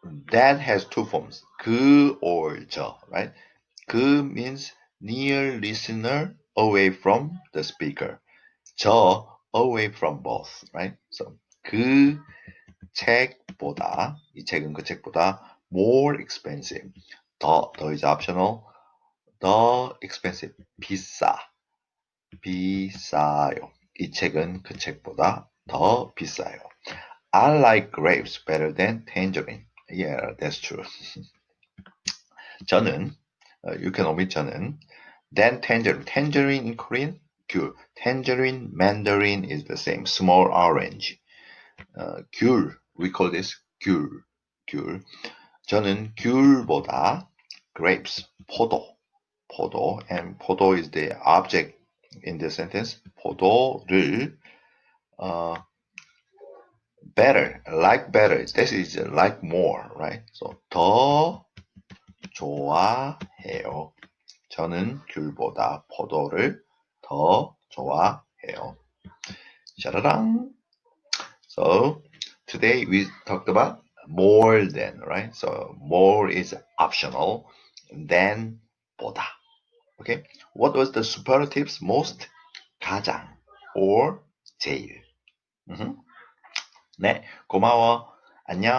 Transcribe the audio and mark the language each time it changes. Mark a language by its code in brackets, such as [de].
[en] That has two forms, 그 or 저, right? 그 means near listener away from the speaker. 저 away from both, right? [ko] So 그 책보다 이 책은 그 책보다 [en] more expensive. 더 is optional. 더 expensive 비싸요. [ko] 이 책은 그 책보다 더 비싸요. [en] I like grapes better than tangerine. Yeah, that's true. 저는 you can omit 저는 then tangerine. Tangerine in Korean? 귤. Tangerine, mandarin is the same. Small orange. 귤. We call this 귤. [ko] 저는 귤보다 [en] grapes, 포도, and 포도 is the object in the sentence. 포도를 better. This is like more, right? So 더 좋아해요. [ko] 저는 귤보다 포도를 더 좋아해요. 샤라랑. [en] So today we talked about more than, right? So more is optional. Than 보다. Okay. What was the superlatives? [ko] Most, 가장, or 제일. 네, 고마워. 안녕.